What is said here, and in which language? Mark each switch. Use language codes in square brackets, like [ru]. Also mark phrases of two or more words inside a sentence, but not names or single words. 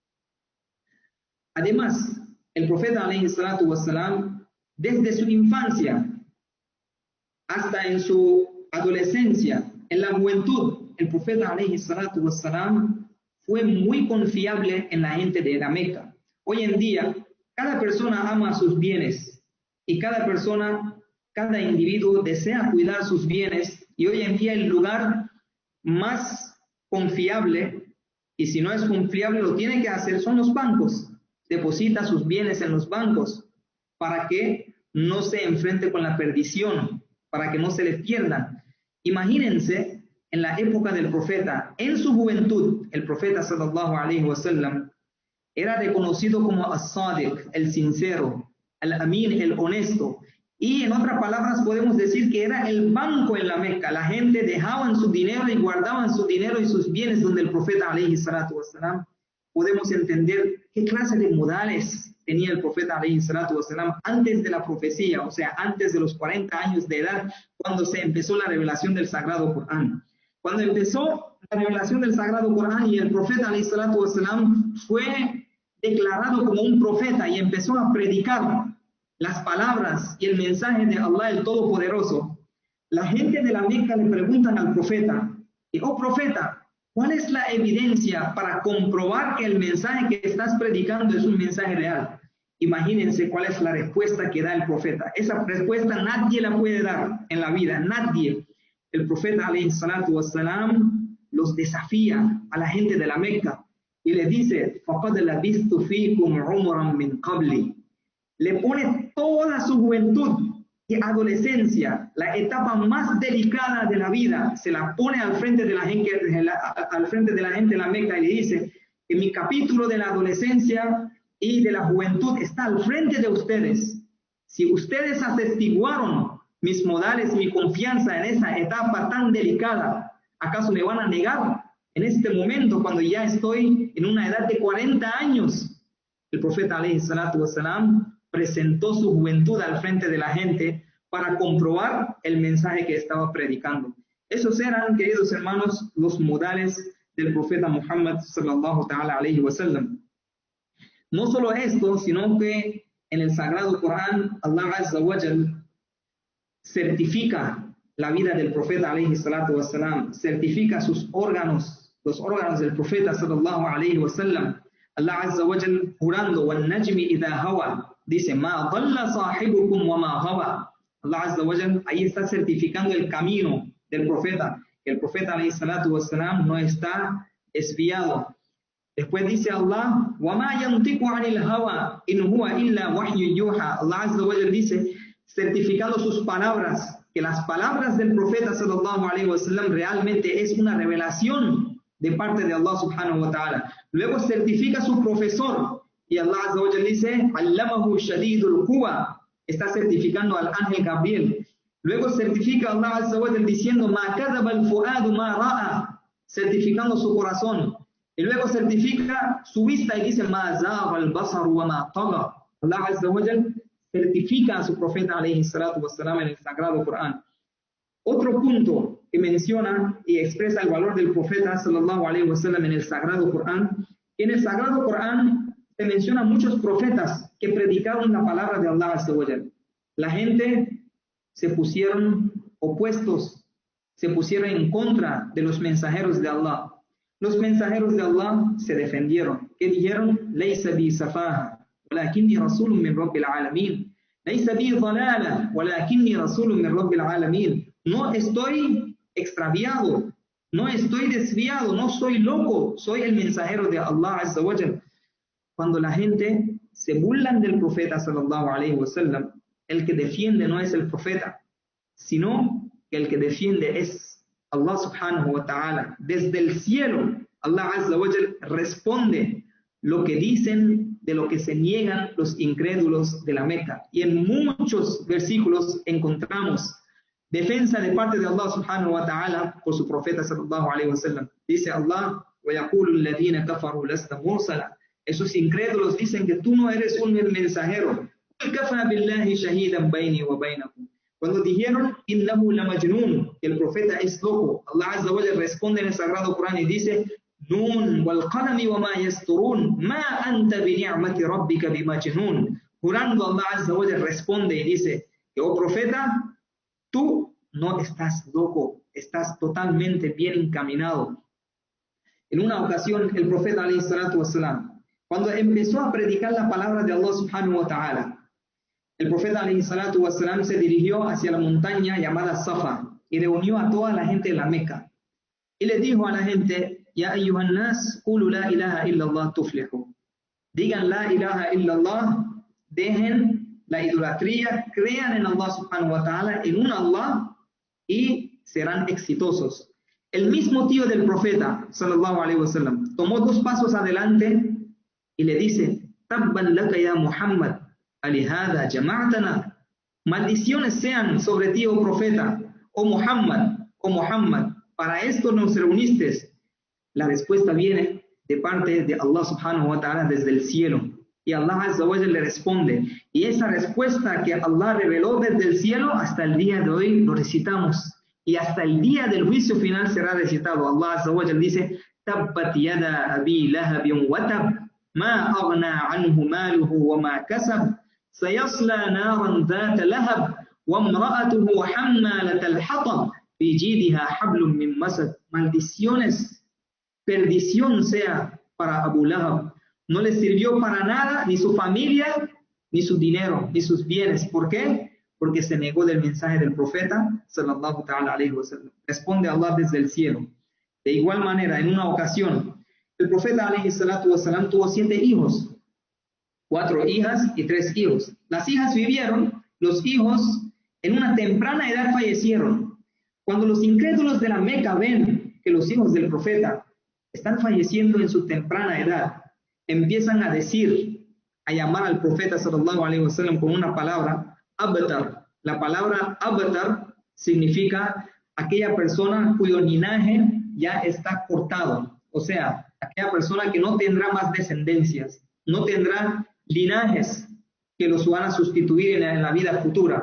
[es] Además, el profeta [ar] عليه الصلاة والسلام, [es] desde su infancia hasta en su adolescencia, en la juventud, el profeta [ar] عليه الصلاة والسلام [es] fue muy confiable en la gente de la Meca. Hoy en día, cada persona ama sus bienes y cada individuo desea cuidar sus bienes, y hoy en día el lugar más confiable, y si no es confiable lo tiene que hacer, son los bancos. Deposita sus bienes en los bancos para que no se enfrente con la perdición, para que no se le pierdan. Imagínense en la época del profeta, en su juventud, el profeta [ar] صلى الله عليه وسلم [es] era reconocido como as-sadiq, el sincero, al-amin, el honesto. Y en otras palabras podemos decir que era el banco en la Meca. La gente dejaban su dinero y guardaban su dinero y sus bienes donde el profeta [ar] عليه الصلاة والسلام. [es] Podemos entender qué clase de modales tenía el profeta [ar] عليه الصلاة والسلام [es] antes de la profecía, o sea, antes de los 40 años de edad, cuando se empezó la revelación del Sagrado Corán. Cuando empezó la revelación del Sagrado Corán y el profeta [ar] عليه الصلاة والسلام [es] fue declarado como un profeta y empezó a predicar las palabras y el mensaje de Allah el Todopoderoso, la gente de la Meca le preguntan al profeta, oh profeta, ¿cuál es la evidencia para comprobar que el mensaje que estás predicando es un mensaje real? Imagínense cuál es la respuesta que da el profeta. Esa respuesta nadie la puede dar en la vida, nadie. El profeta [ar] عليه الصلاة والسلام [es] los desafía a la gente de la Meca y le dice, [ar] فَقَدْ لَبِثْتُ فِيكُمْ عُمْرًا مِنْ قَبْلِ. [es] Le pone toda su juventud y adolescencia, la etapa más delicada de la vida, se la pone al frente de la gente, de la Meca, y le dice que mi capítulo de la adolescencia y de la juventud está al frente de ustedes. Si ustedes atestiguaron mis modales, mi confianza en esa etapa tan delicada, ¿acaso me van a negar en este momento cuando ya estoy en una edad de 40 años? El profeta [ar] عليه الصلاة والسلام [es] presentó su juventud al frente de la gente para comprobar el mensaje que estaba predicando. Esos eran, queridos hermanos, los modales del profeta Muhammad [ar] صلى الله تعالى عليه وسلم. [es] No solo esto, sino que en el Sagrado Corán, [ar] الله عز وجل [es] certifica la vida del profeta [ar] عليه الصلاة والسلام, [es] certifica sus órganos, los órganos del profeta [ar] صلى الله عليه وسلم. الله عز وجل jurando, وَالنَّجْمِ إِذَا هَوَى, dice, مَا ضَلَّ صَاحِبُكُمْ وَمَا غَوَى. الله عز وجل [es] ahí está certificando el camino del profeta, que el profeta [ar] عليه الصلاة والسلام [es] no está desviado. Después dice [ar] Allah, وَمَا يَنْطِقُ عَنِ الْهَوَى إِنْ هُوَ إِلَّا وَحْيٌ يُوحَى. الله عز وجل [es] dice, certificando sus palabras, que las palabras del profeta [ar] صلى الله عليه وسلم [es] realmente es una revelación de parte de [ar] الله سبحانه وتعالى. [es] Luego certifica su profesor, y [ar] الله عز وجل [es] dice, [ar] علمه شديد القوى, [es] está certificando al ángel Gabriel. Luego certifica [ar] الله عز وجل diciendo, ما كذب الفؤاد ما رأى, [es] certificando su corazón. Y luego certifica su vista y dice, [ar] ما زاغ البصر وما طغى. الله عز وجل [es] certifica a su profeta [ar] عليه الصلاة والسلام [es] en el Sagrado Corán. Otro punto que menciona y expresa el valor del profeta [ar] صلى الله عليه وسلم [es] en el Sagrado Corán, en el Sagrado Corán se mencionan muchos profetas que predicaron la palabra de [ar] الله عز وجل. [es] La gente se pusieron opuestos, se pusieron en contra de los mensajeros de Allah. Los mensajeros de Allah se defendieron. ¿Qué dijeron? [ar] ليس بي سفاهة ولكني رسول من رب العالمين. ليس بي ضلالة ولكني رسول من رب العالمين. [es] No estoy extraviado, no estoy desviado, no soy loco, soy el mensajero de [ar] الله عز وجل. [es] Cuando la gente se burlan del profeta [ar] صلى الله عليه وسلم, [es] el que defiende no es el profeta, sino que el que defiende es [ar] الله سبحانه وتعالى. [es] Desde el cielo, [ar] الله عز وجل [es] responde lo que dicen de lo que se niegan los incrédulos de la Meca. Y en muchos versículos encontramos defensa de parte de [ar] الله سبحانه وتعالى [es] por su profeta [ar] صلى الله عليه وسلم. Dice Allah, وَيَقُولُ الَّذِينَ كَفَرُوا لَسْتَ مُرْسَلًا. [es] Esos incrédulos dicen que tú no eres un mensajero. [ar] كَفَى بِاللَّهِ شَهِيدًا بَيْنِي وَبَيْنَكُمْ. [es] Cuando dijeron, [ar] إِنَّهُ لَمَجْنُونَ, [es] que el profeta es loco, [ar] الله عز وجل [es] responde en el Sagrado Corán y dice, [ar] نُونَ وَالْقَلَمِ وَمَا يَسْطُرُونَ مَا أَنْتَ بِنِعْمَةِ رَبِّكَ بِمَجْنُونَ. [es] Jurando, [ar] الله عز وجل [es] responde y dice, oh profeta, tú no estás loco, estás totalmente bien encaminado. En una ocasión, el profeta [ar] عليه الصلاة والسلام, [es] cuando empezó a predicar la palabra de [ar] الله سبحانه وتعالى, [es] el profeta [ar] عليه الصلاة والسلام [es] se dirigió hacia la montaña llamada Safa y reunió a toda la gente de la Meca. Y le dijo a la gente, [ar] يا أيها الناس قولوا لا إله إلا الله تفلحوا. [es] Digan [ar] لا إله إلا الله, [es] dejen la idolatría, crean en [ar] الله سبحانه وتعالى, [es] en un Allah, y serán exitosos. El mismo tío del profeta, [ar] صلى الله عليه وسلم, [es] tomó 2 pasos adelante y le dice, [ar] تبا لك يا محمد ألهذا جمعتنا. [es] Maldiciones sean sobre ti, oh profeta, oh Muhammad, para esto nos reuniste. La respuesta viene de parte de [ar] الله سبحانه وتعالى [es] desde el cielo. Y [ar] الله عز وجل [es] le responde. Y esa respuesta que Allah reveló desde el cielo, hasta el día de hoy lo recitamos. Y hasta el día del juicio final será recitado. [ar] الله عز وجل dice, تبت يدا أبي لهب وتب ما أغنى عنه ماله وما كسب سيصلى نارا ذات لهب وامرأته حمالة الحطب في جيدها حبل من مسد. [es] Maldiciones, perdición sea para Abu Lahab. No le sirvió para nada ni su familia, ni su dinero, ni sus bienes. ¿Por qué? Porque se negó del mensaje del profeta, [ar] صلى الله تعالى عليه وسلم. [es] Responde Allah desde el cielo. De igual manera, en una ocasión, el profeta [ar] عليه الصلاة والسلام [es] tuvo 7 hijos, 4 hijas y 3 hijos. Las hijas vivieron, los hijos en una temprana edad fallecieron. Cuando los incrédulos de la Meca ven que los hijos del profeta están falleciendo en su temprana edad, empiezan a decir, a llamar al profeta [ar] صلى الله عليه وسلم [es] con una palabra, abtar. La palabra abtar significa aquella persona cuyo linaje ya está cortado, o sea, aquella persona que no tendrá más descendencias, no tendrá linajes que los van a sustituir en la vida futura.